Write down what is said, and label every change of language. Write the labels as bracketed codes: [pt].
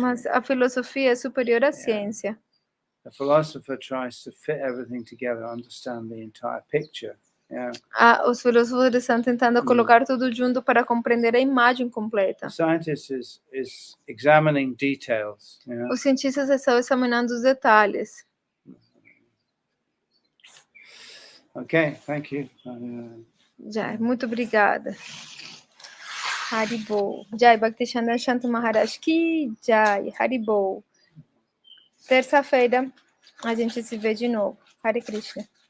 [pt] Mas a filosofia é superior à ciência. [en] The philosopher tries to fit everything together, understand the entire picture. [pt] Os filósofos estão tentando colocar tudo junto para compreender a imagem completa. [en] The scientist is examining details. [pt] Os cientistas estão examinando os detalhes. [en] Okay, thank you. [pt] Jai, muito obrigada. Haribo. [hi] Jai, Bhakti Chandra Shanto Maharaj Ki Jai. [pt] Haribo. Terça-feira a gente se vê de novo. Hare Krishna.